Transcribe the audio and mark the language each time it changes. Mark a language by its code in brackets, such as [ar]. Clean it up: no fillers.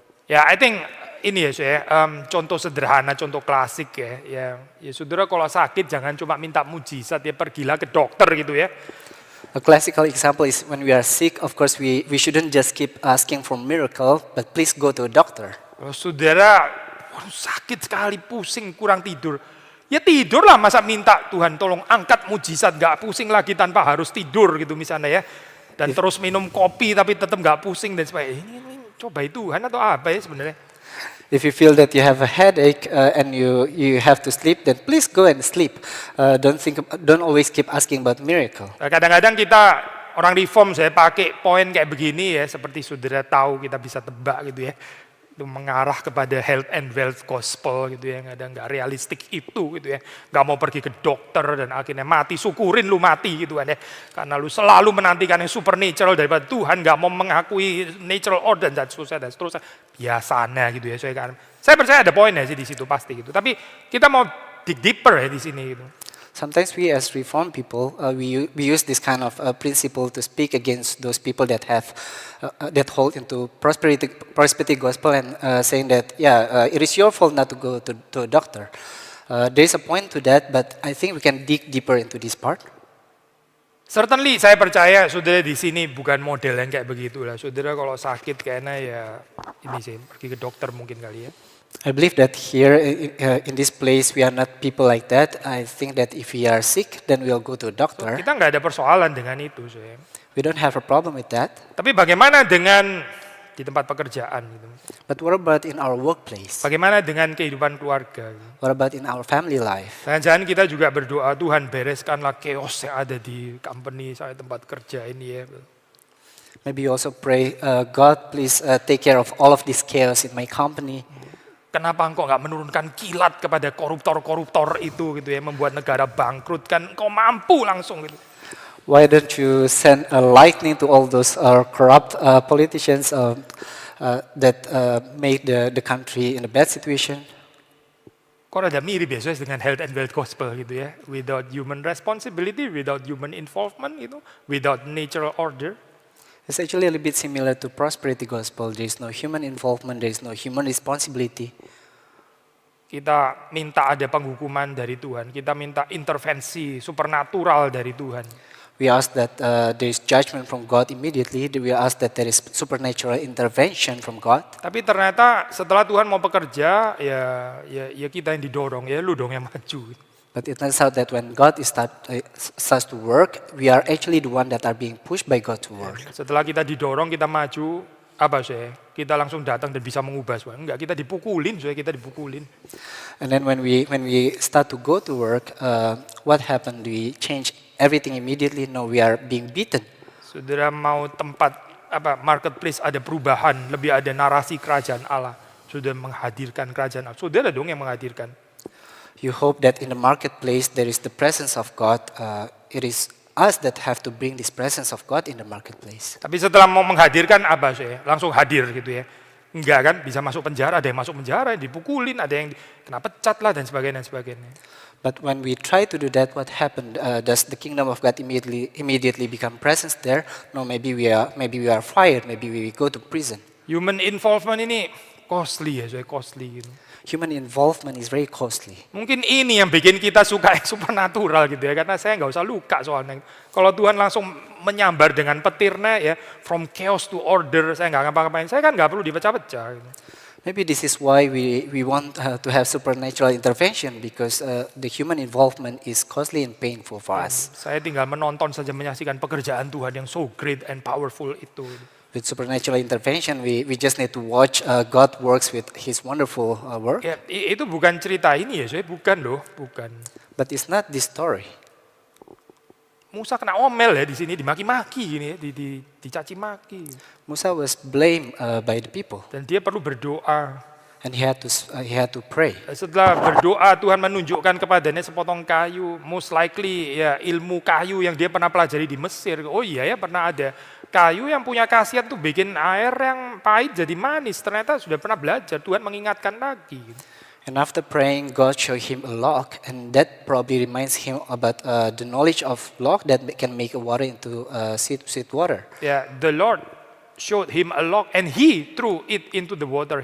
[id] Ya, [en] I think [id] ini ya, contoh sederhana, contoh klasik ya. Ya, saudara kalau sakit jangan cuma minta mujizat ya, pergilah ke dokter gitu ya. [en] A classical example is when we are sick, of course we shouldn't just keep asking for miracle, but please go to a doctor. [id] Kalau saudara sakit sekali, pusing, kurang tidur, Ya tidur lah, masa minta Tuhan tolong angkat mujizat, nggak pusing lagi tanpa harus tidur gitu misalnya ya. Dan terus minum kopi tapi tetap nggak pusing dan sebagainya. Ini coba Tuhan atau apa ya sebenarnya? [en] If you feel that you have a headache and you have to sleep, then please go and sleep. Don't always keep asking about miracle. [id] Kadang-kadang kita orang reform saya pakai poin kayak begini ya, seperti saudara tahu kita bisa tebak gitu ya. Itu mengarah kepada [en] health and wealth gospel [id] gitu ya, kadang nggak realistik itu gitu ya, nggak mau pergi ke dokter dan akhirnya mati, syukurin lu mati gitu kan ya, karena lu selalu menantikan yang supernatural daripada Tuhan, nggak mau mengakui [en] natural order [id] dan seterusnya, biasanya gitu ya. Saya percaya ada poinnya sih di situ pasti gitu, tapi kita mau [en] dig deeper [id] ya di sini gitu. [en] Sometimes we as Reformed people, we use this kind of principle to speak against those people that that hold into prosperity gospel and saying that, it is your fault not to go to a doctor. There is a point to that, but I think we can dig deeper into this part. Certainly [id] saya percaya saudara di sini bukan model yang kayak begitu lah. Saudara kalau sakit kayaknya ya ini sih, pergi ke dokter mungkin kali ya. [en] I believe that here in this place we are not people like that. I think that if we are sick, then we'll go to a doctor. [id] Kita nggak ada persoalan dengan itu, saya. [en] We don't have a problem with that. [id] Tapi bagaimana dengan di tempat pekerjaan gitu? [en] But what about in our workplace? [id] Bagaimana dengan kehidupan keluarga? [en] What about in our family life? [id] Jangan-jangan kita juga berdoa, Tuhan bereskanlah chaos yang ada di company saya tempat kerja ini ya. [en] Maybe you also pray, God please take care of all of this chaos in my company. [id] Kenapa engkau nggak menurunkan kilat kepada koruptor-koruptor itu gitu ya, membuat negara bangkrut, kan engkau mampu langsung gitu. [en] Why don't you send a lightning to all those corrupt politicians that made the country in a bad situation? [id] Kok ada mirip ya dengan [en] health and wealth gospel [id] gitu ya, [en] without human responsibility, without human involvement [id] gitu, [en] without natural order. It's actually a little bit similar to prosperity gospel. There is no human involvement, there is no human responsibility. [id] Kita minta ada penghukuman dari Tuhan, kita minta intervensi supernatural dari Tuhan. [en] We ask that there is judgment from God immediately. We ask that there is supernatural intervention from God. [id] Tapi ternyata setelah Tuhan mau bekerja, ya kita yang didorong, ya lu dong yang maju. [en] But it turns out that when God starts to work, we are actually the one that are being pushed by God to work. [id] Setelah kita didorong, kita maju, apa sih? Kita langsung datang dan bisa mengubah sesuatu. Enggak, kita dipukulin, kita dipukulin. [en] And then when we start to go to work, what happened? We change everything immediately? No, we are being beaten. [id] Saudara mau tempat marketplace ada perubahan, lebih ada narasi kerajaan Allah. Sudah menghadirkan kerajaan Allah. Saudara dong yang menghadirkan. [en] You hope that in the marketplace there is the presence of God. It is us that have to bring this presence of God in the marketplace. [id] Tapi setelah mau menghadirkan apa sih? Langsung hadir gitu ya. Enggak kan? Bisa masuk penjara, ada yang masuk penjara, dipukulin, ada yang kena pecat lah dan sebagainya. [en] But when we try to do that, what happened? Does the kingdom of God immediately become presence there? No, maybe we are fired. Maybe we go to prison. Human involvement [id] ini [en] costly ya, costly [id] gitu. [en] Human involvement is very costly. [id] Mungkin ini yang bikin kita suka yang supernatural gitu ya, karena saya nggak usah luka soalnya. Kalau Tuhan langsung menyambar dengan petirnya ya, [en] from chaos to order, [id] saya nggak ngapa-ngapain, saya kan nggak perlu dipecah-pecah. Gitu. [en] Maybe this is why we want to have supernatural intervention, because the human involvement is costly and painful for us. [id] Saya tinggal menonton saja, menyaksikan pekerjaan Tuhan yang [en] so great and powerful [id] itu. [en] With supernatural intervention, we just need to watch God works with His wonderful work. [id] Ya, itu bukan cerita ini ya, bukan loh, bukan. [en] But it's not this story. [id] Musa kena omel ya di sini, dimaki-maki gini ya, dicaci maki. [en] Musa was blamed by the people. [id] Dan dia perlu berdoa. [en] And he had to pray. [id] Setelah berdoa, Tuhan menunjukkan kepadanya sepotong kayu, [en] most likely [id] ya ilmu kayu yang dia pernah pelajari di Mesir. Oh iya ya, pernah ada kayu yang punya khasiat tuh bikin air yang pahit jadi manis. Ternyata sudah pernah belajar, Tuhan mengingatkan lagi. [en] And after praying, God showed him a lock, and that probably reminds him about the knowledge of lock that can make a water into sweet water. Yeah, the Lord showed him a lock and he threw it into the water.